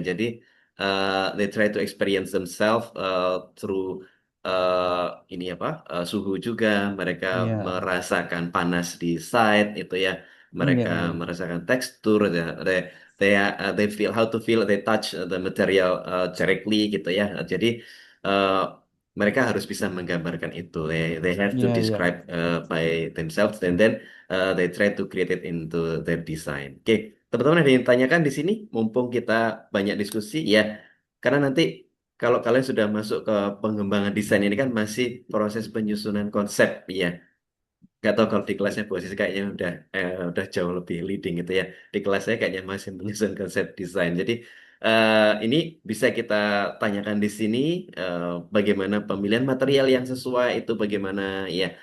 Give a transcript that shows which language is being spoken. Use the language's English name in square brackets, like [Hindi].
[English] Jadi they try to experience themselves through [Indonesian] ini apa suhu juga. Mereka [English] Yeah, [Indonesian] merasakan panas di site itu ya. Mereka [English] yeah, yeah, [Indonesian] merasakan tekstur. [English] They feel how to feel. They touch the material directly gitu ya. [Indonesian] Jadi uh, mereka harus bisa menggambarkan itu. [English] They have to describe by themselves, and then they try to create it into their design. [Indonesian] Oke, teman-teman ada yang ditanyakan di sini? Mumpung kita banyak diskusi, ya. Karena nanti kalau kalian sudah masuk ke pengembangan desain ini kan masih proses penyusunan konsep, ya. Gak tahu kalau di kelasnya Bu Aziz kayaknya udah jauh lebih leading gitu ya. Di kelas saya kayaknya masih menyusun konsep desain. Jadi ini bisa kita tanyakan di sini eh, bagaimana pemilihan material yang sesuai itu bagaimana ya.